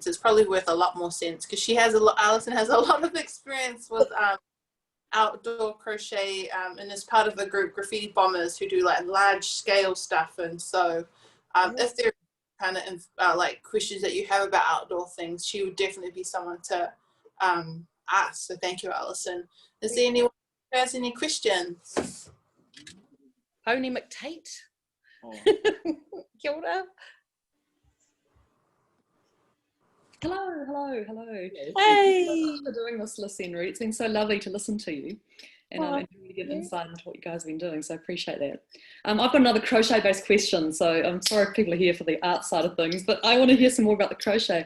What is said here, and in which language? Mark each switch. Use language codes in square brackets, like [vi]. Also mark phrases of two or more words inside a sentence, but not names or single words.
[en] It's probably worth a lot more cents because Alison has a lot of experience with outdoor crochet and is part of a group, Graffiti Bombers, who do like large scale stuff. And so if there are kind of like questions that you have about outdoor things, she would definitely be someone to ask. So thank you, Alison. Is there anyone who has any questions? Pony McTate. Oh. [mi] Kia ora. [en] Hello. Hey. Thanks for doing this, Lissy and Rudi. It's been so lovely to listen to you and really get insight into what you guys have been doing, so I appreciate that. I've got another crochet-based question, so I'm sorry if people are here for the art side of things, but I want to hear some more about the crochet.